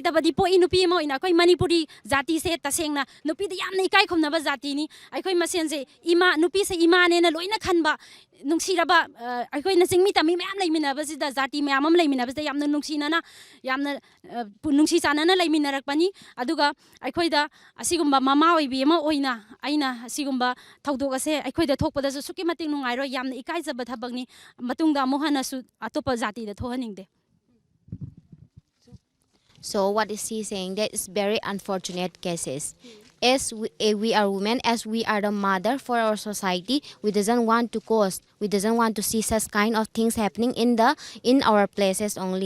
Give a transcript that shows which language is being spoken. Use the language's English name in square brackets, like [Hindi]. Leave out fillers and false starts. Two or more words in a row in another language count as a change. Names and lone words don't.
[Manipuri] dabadi po inupi mo ina koi manipuri jati se tasengna nupi da yamna ikai khomnaba jati ni aikoi masenje ima nupi se ima ne na loina khanba nungsiraba aikoi na singmi tami mayam leiminaba sida jati mayam am leiminaba sida yamna nungsinana yamna nungsi chanana leiminarakpani aduga aikoi da asigumba mama oibi ma oina aina asigumba thaudok ase aikoi da thokpada su suki mating nungai ro yamna ikai jaba thabakni matungda mohana su atopa jati da thohaningde. [English] So what is he saying? That is very unfortunate cases. As we are women, as we are the mother for our society, we doesn't want to cause, we doesn't want to see such kind of things happening in our places only.